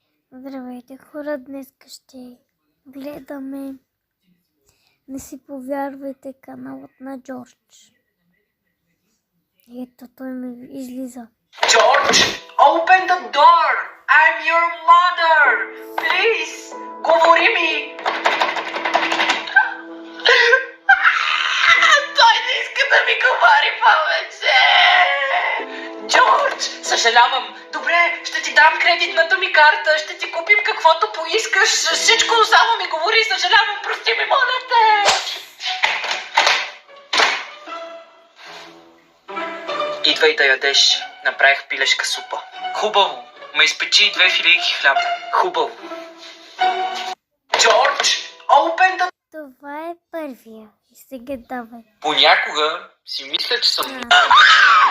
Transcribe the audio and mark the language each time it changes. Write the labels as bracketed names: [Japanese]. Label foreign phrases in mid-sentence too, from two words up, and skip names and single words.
[Bulgarian] Здравейте хора, днес ще гледаме Не си повярвайте каналът на Джордж. Ето той ми излиза. [English] George, open the door! I'm your mother! [Bulgarian] Please, говори ми! Той не иска да ми говори повече! Джордж, съжалявам. Добре, ще ти дам кредитната ми карта, ще ти купим каквото поискаш. Всичко само ми говори, съжалявам, прости ми, моля те! Идвай да ядеш. Направих пилешка супа. Хубаво. Ме изпечи 2 филийки хляб. Хубаво. Джордж, [English] open the... [Bulgarian] Това е първия. И сега давай. Понякога си мисля, че съм...